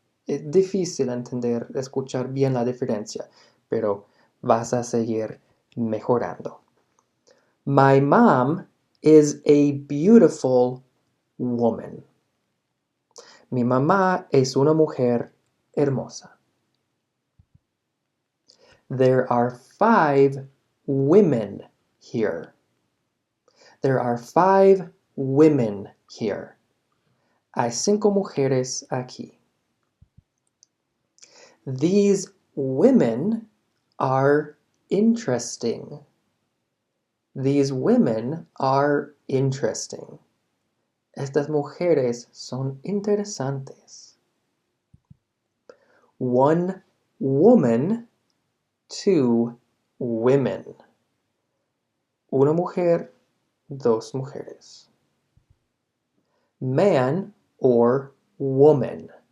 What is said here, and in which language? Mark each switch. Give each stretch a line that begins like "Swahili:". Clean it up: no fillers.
Spanish: Es difícil entender, escuchar bien la diferencia, pero vas a seguir mejorando.
English: My mom is a beautiful woman.
Spanish: Mi mamá es una mujer hermosa.
English: There are 5 women here. There are 5 women here.
Spanish: Hay 5 mujeres aquí.
English: These women are interesting. These women are interesting.
Spanish: Estas mujeres son interesantes.
English: One woman, 2 women.
Spanish: Una mujer, 2 mujeres.
English: Man or woman.